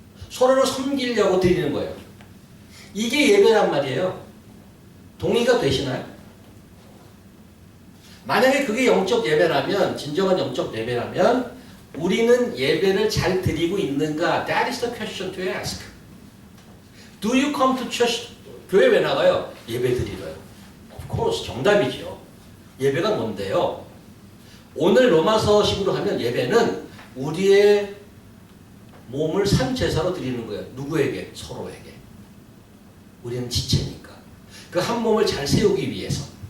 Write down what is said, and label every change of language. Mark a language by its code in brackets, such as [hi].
[ko] 서로를 섬기려고 드리는 거예요. 이게 예배란 말이에요. 동의가 되시나요? 만약에 그게 영적 예배라면, 진정한 영적 예배라면 우리는 예배를 잘 드리고 있는가? [en] That is the question to ask. Do you come to church? [ko] 교회 왜 나가요? 예배 드리러요. [en] Of course, [ko] 정답이죠. 예배가 뭔데요? 오늘 로마서 식으로 하면 예배는 우리의 몸을 산 제사로 드리는 거예요. 누구에게? 서로에게. 우리는 지체니까. 그 한 몸을 잘 세우기 위해서.